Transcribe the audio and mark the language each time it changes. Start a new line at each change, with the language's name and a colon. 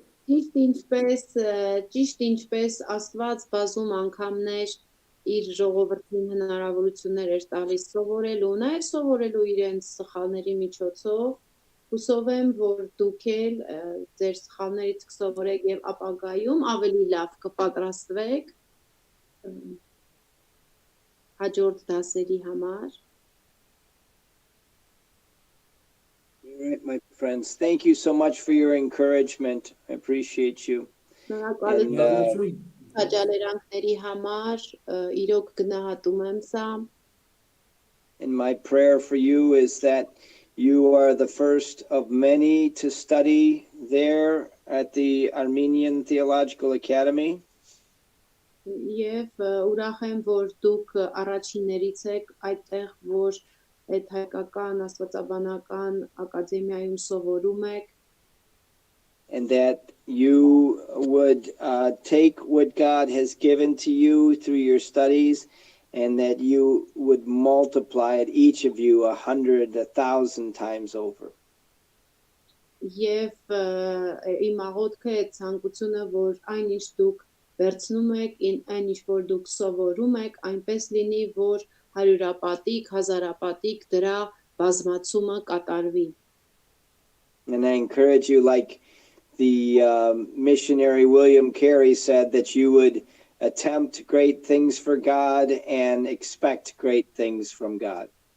Armenian: Ճիշտ ինչպես Աստված բազում անգամներ իր ժողովրդին հնարավորություններ էր տալիս սովորելու, նաև սովորելու իրենց սխալների միջոցով, հուսով եմ, որ դուք էլ ձեր սխալներից կսովորեք եւ ապագայում ավելի լավ կպատրաստվեք հաջորդ դասերի համար։
English: All right, my friends, thank you so much for your encouragement. I appreciate you. And my prayer for you is that you are the first of many to study there at the Armenian Theological Academy.
Armenian: Եվ ուրախ եմ, որ դուք առաջիններից եք այդտեղ, որ այդ հայկական աստվածաբանական ակադեմիայում սովորում եք,
English: and that you would take what God has given to you through your studies, and that you would multiply it, each of you, 100, 1,000 times over.
Armenian: եւ իմ աղոթքը է ցանկությունը, որ այնինչ դուք վերցնում եք, այնինչ որ դուք սովորում եք, այնպես լինի, որ հարյուրապատիկ, հազարապատիկ դրա բազմացումը կատարվի։
English: And I encourage you, like the missionary William Carey said, that you would attempt great things for God and expect great things from God.